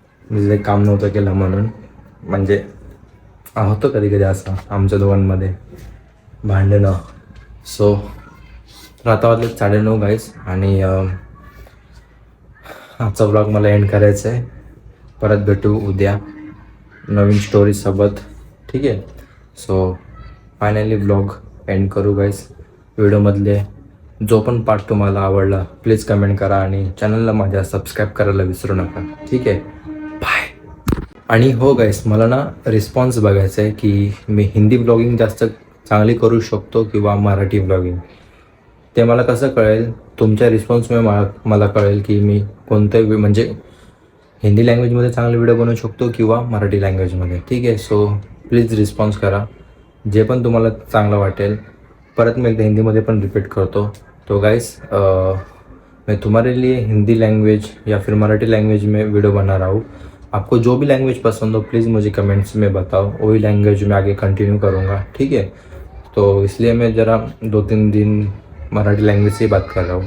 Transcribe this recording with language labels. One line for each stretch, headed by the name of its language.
Marathi: मी जे काम नव्हतं केलं म्हणून. म्हणजे होतं कधी कधी असं आमच्या दोघांमध्ये भांडणं. सो आता वाजले 9:30 गाईस. आणि आजचा व्लॉग मला एंड करायचा आहे. परत भेटू उद्या नवीन स्टोरीसोबत, ठीक आहे? सो फायनली व्लॉग एंड करू गाईस. व्हिडिओमधले जो पण पार्ट तुम्हाला आवडला प्लीज कमेंट करा आणि चॅनलला माझ्या सबस्क्राईब करायला विसरू नका, ठीक आहे? बाय. आणि हो गाईस मला ना रिस्पॉन्स बघायचा आहे की मी हिंदी ब्लॉगिंग जास्त चांगली करू शकतो किंवा मराठी ब्लॉगिंग. ते मला कसं कळेल? तुमच्या रिस्पॉन्समुळे मला कळेल की मी कोणतं म्हणजे हिंदी लँग्वेजमध्ये चांगले व्हिडिओ बनवू शकतो किंवा मराठी लँग्वेजमध्ये, ठीक आहे? सो प्लीज रिस्पॉन्स करा जे पण तुम्हाला चांगलं वाटेल. परत
Hindi: मैं
Marathi: एकदा हिंदीमध्ये पण रिपीट करतो.
Hindi: तो गाइस मैं तुम्हारे लिए हिंदी लैंग्वेज या फिर मराठी लैंग्वेज में वीडियो बना रहा हूँ. आपको जो भी लैंग्वेज पसंद हो प्लीज़ मुझे कमेंट्स में बताओ, वही लैंग्वेज में आगे कंटिन्यू करूँगा, ठीक है? तो इसलिए मैं ज़रा 2-3 दिन मराठी लैंग्वेज से ही बात कर रहा हूँ.